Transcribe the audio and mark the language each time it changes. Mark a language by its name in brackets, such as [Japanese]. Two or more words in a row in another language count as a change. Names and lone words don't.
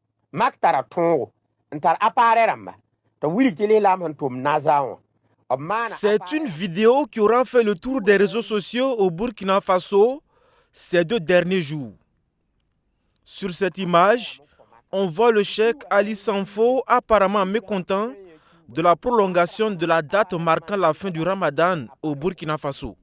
[Mossi] mak tara tõogo n tar appareil rãmba t'a wilg tɩ lislaam sẽn tʋm naza wã. [French] C'est une vidéo qui aura fait le tour des réseaux sociaux au Burkina Faso ces 2 derniers jours. Sur cette image, on voit le cheikh Ali Sanfo apparemment mécontent de la prolongation de la date marquant la fin du Ramadan au Burkina Faso.